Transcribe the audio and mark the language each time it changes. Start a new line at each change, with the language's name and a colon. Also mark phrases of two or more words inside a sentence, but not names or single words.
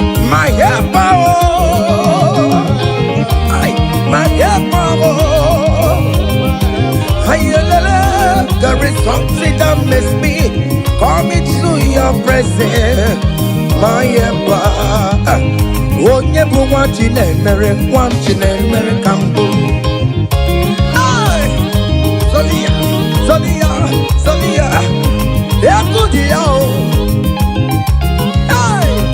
English: My helper, oh. I, my helper, oh. Ayelele, there is something that makes me come into your presence. My helper,
Igbo: onye bụ nwa Chinemere, nwa Chinemere ka m bụ. Hey! Zoliya, Zoliya, Zoliya. Egwu dị ya o. Hey!